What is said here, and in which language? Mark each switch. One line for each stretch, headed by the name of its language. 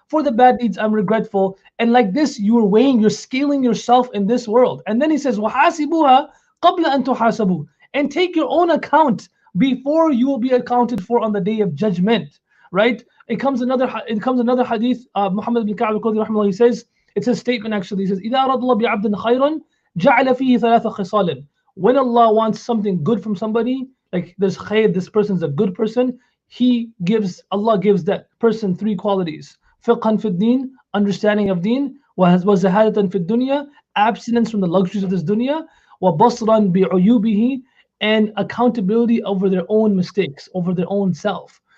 English: For the bad deeds, I'm regretful. And like this, you're scaling yourself in this world. And then he says,
Arabic: وَحَاسِبُوهَا قَبْلَ أَن تُحَاسَبُوا.
English: And take your own account before you will be accounted for on the day of judgment, right? It comes another hadith. Muhammad bin Ka'b al-Qadhi, he says, it's a statement actually.
Arabic: He says, إِذَا أَرَادَ اللَّهُ بِعَبْدٍ خَيْرًا جَعَلَ فِيهِ ثَلَاثَ خِصَالٍ.
English: When Allah wants something good from somebody, like there's khayr, this person's a good person, Allah gives that person three qualities:
Arabic: fiqhan fi din,
English: understanding of deen;
Arabic: wa zahadatan fi dunya,
English: abstinence from the luxuries of this dunya;
Arabic: wa basran bi uyubihi,
English: and accountability over their own mistakes, over their own self.